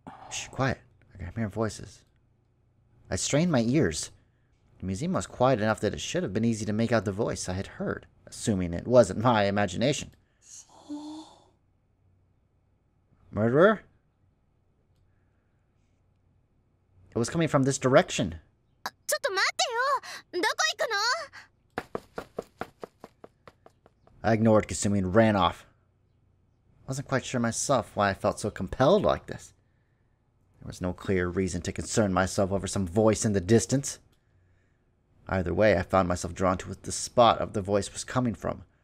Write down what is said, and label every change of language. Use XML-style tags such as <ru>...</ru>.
<en>Shh, quiet. I'm hearing voices. I strained my ears. The museum was quiet enough that it should have been easy to make out the voice I had heard, assuming it wasn't my imagination. Murderer? It was coming from this direction.</en> <ja>ちょっと待ってよ。どこ行くの？</ja> <en>I ignored Kasumi and ran off. I wasn't quite sure myself why I felt so compelled like this. There was no clear reason to concern myself over some voice in the distance. Either way, I found myself drawn to the spot of the voice was coming from.</en>